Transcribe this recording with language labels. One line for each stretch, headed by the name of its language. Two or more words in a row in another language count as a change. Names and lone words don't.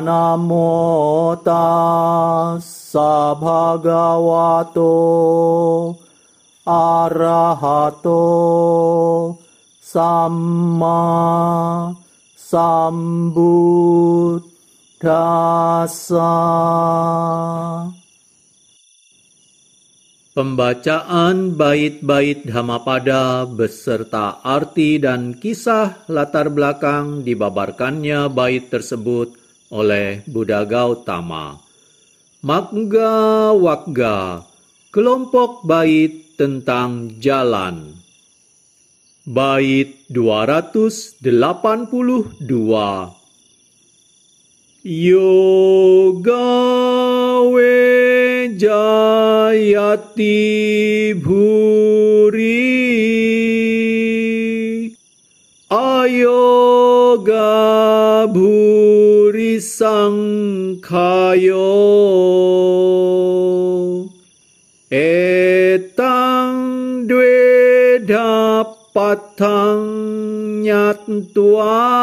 Pali: Namo tassa bhagavato arahato samma sambuddhassa.
Indonesian: Pembacaan bait-bait Dhammapada beserta arti dan kisah latar belakang dibabarkannya bait tersebut oleh Buddha Gautama. Magga Wagga, kelompok bait tentang jalan. Bait 282.
Pali: Yoga we jayati bhuri, ayoga bhuri sangkhayo, etang dweda patang nyatwa